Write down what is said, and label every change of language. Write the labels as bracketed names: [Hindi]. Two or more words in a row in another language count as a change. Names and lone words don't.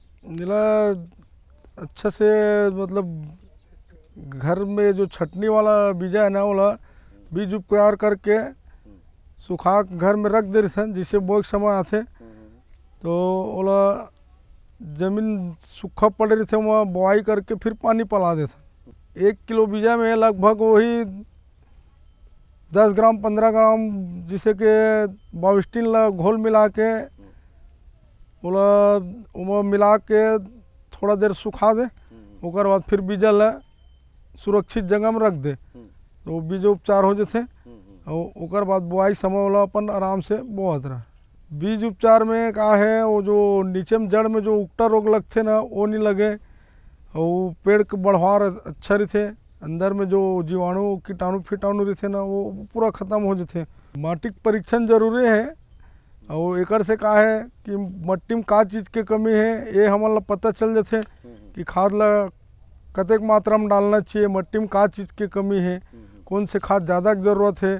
[Chhattisgarhi] अच्छा से मतलब घर में जो छटनी वाला बीजा है ना वाला बीज उपचार करके सुखा घर में रख दे सन, जिससे बोए के समय आते तो ओला जमीन सूखा पड़े रहे वहाँ बुआई करके फिर पानी पला देते। 1 किलो बीजा में लगभग वही 10 ग्राम 15 ग्राम जिसे के बाविस्टिन ला घोल मिला के ओला मिला के थोड़ा देर सुखा दे, ओकर बाद फिर बीजा ला सुरक्षित जगह में रख दे तो बीज उपचार हो जाते और ओकर बाद बुआई समय वाला अपन आराम से बोआत रहा। बीज उपचार में का है वो जो नीचे में जड़ में जो उकटा रोग लगते ना वो नहीं लगे और पेड़ के बढ़वार अच्छा रहते, अंदर में जो जीवाणु कीटाणु फिटाणु रहते ना वो पूरा ख़त्म हो जाते। माटी परीक्षण जरूरी है और एकर से का है कि मट्टी में का चीज़ के कमी है ये हमारा पता चल जाते कि खाद ला कतेक मात्रा में डालना चाहिए, मट्टी में का चीज़ की कमी है, कौन से खाद ज़्यादा की ज़रूरत है।